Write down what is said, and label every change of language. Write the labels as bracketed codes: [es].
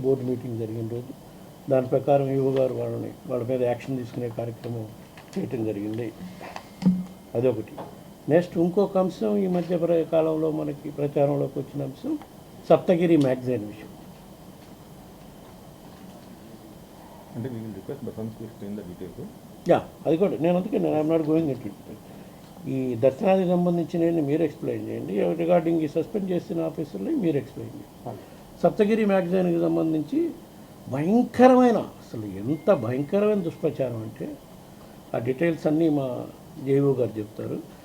[te] Board meeting జరిగిన రోజు దాని ప్రకారం ఏఓ గారు వాళ్ళ మీద యాక్షన్ తీసుకునే కార్యక్రమం చేయటం జరిగింది. అదొకటి. నెక్స్ట్ ఇంకొక అంశం ఈ మధ్య కాలంలో మనకి ప్రచారంలోకి వచ్చిన అంశం సప్తగిరి మ్యాగజైన్ విషయం. [en] అంటే we will request Basant to explain the details. [te] Yeah, అది కూడా నేను అందుకే [en] I'm not going it. [te] ఈ దర్శనానికి సంబంధించిన మీరు ఎక్స్ప్లెయిన్ చేయండి, రిగార్డింగ్ ఈ సస్పెండ్ చేసిన ఆఫీసర్ని మీరు ఎక్స్ప్లెయిన్ చేయండి. సప్తగిరి మ్యాగజైన్కి సంబంధించి భయంకరమైన, అసలు ఎంత భయంకరమైన దుష్ప్రచారం అంటే ఆ డీటెయిల్స్ అన్నీ మా జేఓ గారు చెప్తారు.